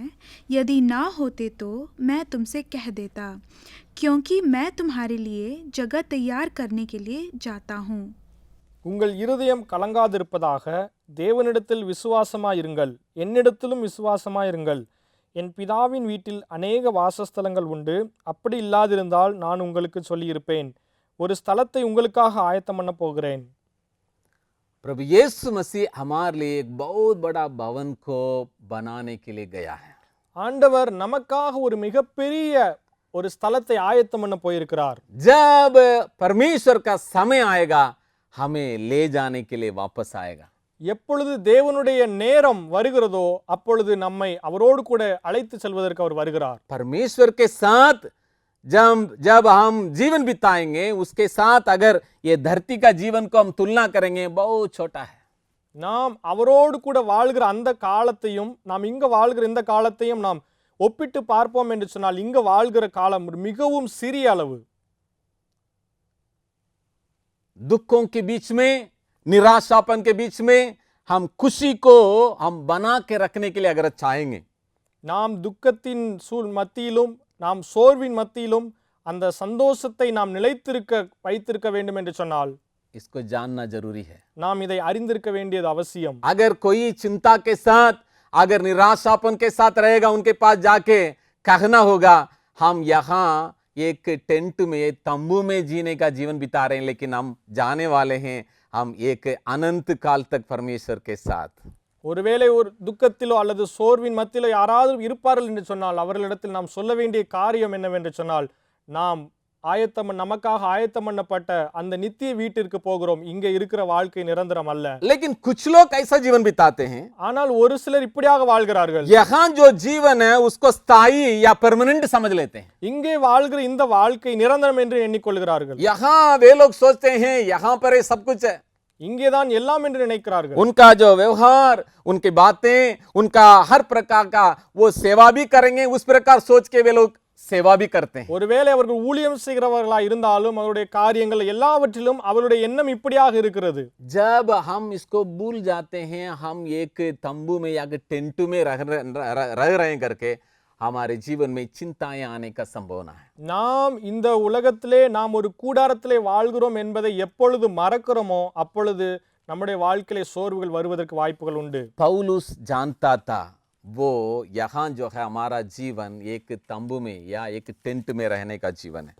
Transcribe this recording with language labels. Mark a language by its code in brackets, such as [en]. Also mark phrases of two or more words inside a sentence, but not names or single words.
[hi] यदि ना होते तो मैं तुमसे कह देता, क्योंकि मैं तुम्हारे लिए जगह तैयार करने के लिए जाता हूँ. [ta] உங்கள் இருதயம் கலங்காதிருப்பதாக, தேவனிடத்தில் விசுவாசமாயிருங்கள், என்னிடத்திலும் விசுவாசமாயிருங்கள். என் பிதாவின் வீட்டில் அநேக வாசஸ்தலங்கள் உண்டு. அப்படி இல்லாதிருந்தால் நான் உங்களுக்கு சொல்லியிருப்பேன். ஒரு ஸ்தலத்தை உங்களுக்காக ஆயத்தம் பண்ண போகிறேன். [hi] प्रभु यीशु मसीह हमारे लिए एक बहुत बड़ा भवन को बनाने के लिए गया है. [ta] ஆண்டவர் நமக்காக ஒரு மிகப்பெரிய ஒரு ஸ்தலத்தை ஆயத்தம் பண்ண போயிருக்கிறார். [hi] जब परमेश्वर का समय आएगा हमें ले जाने के लिए वापस आएगा. [ta] எப்பொழுது தேவனுடைய நேரம் வருகிறதோ அப்பொழுது நம்மை அவரோடு கூட அழைத்து செல்வதற்கு அவர் வருகிறார். [hi] परमेश्वर के साथ जब हम जीवन बिताएंगे उसके साथ अगर ये धरती का जीवन को हम तुलना करेंगे बहुत छोटा है. [ta] நாம் அவரோடு கூட வாழ்கிற அந்த காலத்தையும் நாம் இங்க வாழ்கிற இந்த காலத்தையும் நாம் ஒப்பிட்டு பார்ப்போம் என்று சொன்னால் இங்க வாழ்கிற காலம் மிகவும் சிறிய அளவு. [hi] दुखों के बीच में, निराशापन के बीच में हम खुशी को हम बना के रखने के लिए अगर चाहेंगे, [ta] நாம் துக்கத்தின் மத்தியிலும் நாம் சோர்வின் மத்தியிலும் அந்த சந்தோஷத்தை நாம் வைத்திருக்க வேண்டும் என்று சொன்னால் [hi] इसको जानना जरूरी है. [ta] நாம் இதை அறிந்திருக்க வேண்டியது அவசியம். [hi] अगर कोई चिंता के साथ, अगर निराशापन के साथ रहेगा, उनके पास जाके कहना होगा हम यहाँ एक टेंट में, तंबू में जीने का जीवन बिता रहे हैं, लेकिन हम जाने वाले हैं हम एक अनंत काल तक परमेश्वर के साथ. [ta] ஒருவேளை ஒரு துக்கத்திலோ அல்லது சோர்வின் மத்தியிலோ யாராவது இருப்பார்கள் என்று சொன்னால் அவர்களிடத்தில் நாம் சொல்ல வேண்டிய காரியம் என்னவென்று சொன்னால் நாம் நமக்காக ஆயத்தம் பண்ணப்பட்ட அந்த நித்திய வீட்டிற்கு போகிறோம். இங்க இருக்கிற வாழ்க்கை நிரந்தரம் அல்ல. [hi] लेकिन कुछ लोग ऐसा जीवन बिताते हैं, [ta] ஆனால் ஒரு சிலர் இப்படியாக வாழ்கிறார்கள். [hi] यहाँ जो जीवन है उसको स्थायी या परमानेंट समझ लेते हैं. [ta] இங்கே வாழ்கிற இந்த வாழ்க்கை நிரந்தரம் என்று எண்ணிக்கொள்கிறார்கள். [hi] यहाँ वे लोग सोचते हैं यहाँ पर ये सब कुछ है. [ta] இங்கேதான் எல்லாம் என்று நினைக்கிறார்கள். [hi] उनका जो व्यवहार, उनकी बातें, उनका हर प्रकार का वो सेवा भी करेंगे, उस प्रकार सोच के वे लोग सेवा भी करते हैं. [ta] ஒருவேளை அவர்கள் ஊழியம் செய்கிறவர்களாக இருந்தாலும் அவருடைய காரியங்கள் எல்லாவற்றிலும் அவருடைய எண்ணம் இப்படியாக இருக்கிறது. [hi] जब हम इसको भूल जाते हैं, हम एक तंबू में या टेंट में रह रहे हैं करके हमारे जीवन में चिंताएं आने का संभावना है. [ta] நாம் இந்த உலகத்திலே நாம் ஒரு கூடாரத்திலே வாழ்கிறோம் என்பதை எப்பொழுது மறக்கிறோமோ அப்பொழுது நம்முடைய வாழ்க்கையிலே சோர்வுகள் வருவதற்கு வாய்ப்புகள் உண்டு. [hi] पौलुस जानता था वो यहाँ जो है हमारा जीवन एक तंबू में या एक टेंट में रहने का जीवन है.